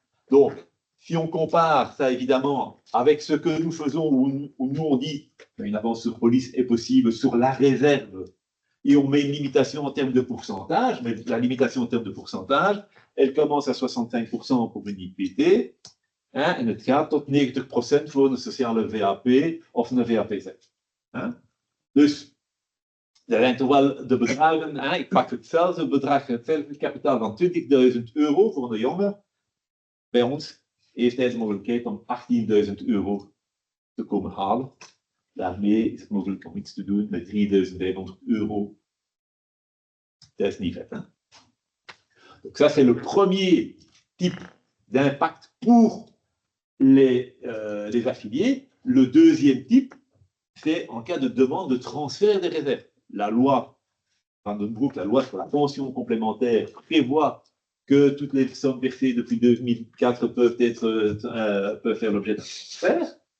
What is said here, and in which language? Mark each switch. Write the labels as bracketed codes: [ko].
[fr] Donc, si on compare ça évidemment avec ce que nous faisons, où nous on dit qu'une avance sur police est possible sur la réserve, et on met une limitation en termes de pourcentage, mais la limitation en termes de pourcentage, elle commence à 65% pour une IPT, [nl] en het gaat tot 90% voor een sociale VAP of een VAPZ. Dus er zijn toch wel de bedragen, ik pak hetzelfde bedrag, hetzelfde kapitaal van 20.000 € voor een jongen. Bij ons heeft hij de mogelijkheid om 18.000 € te komen halen. Daarmee is het mogelijk om iets te doen met 3.500 €. Dat is niet vet. [fr] Donc ça, c'est le premier type d'impact pour les affiliés. Le deuxième type, c'est en cas de demande de transfert des réserves. La loi Vandenbroek, la loi sur la pension complémentaire, prévoit que toutes les sommes versées depuis 2004 peuvent faire l'objet d'un transfert.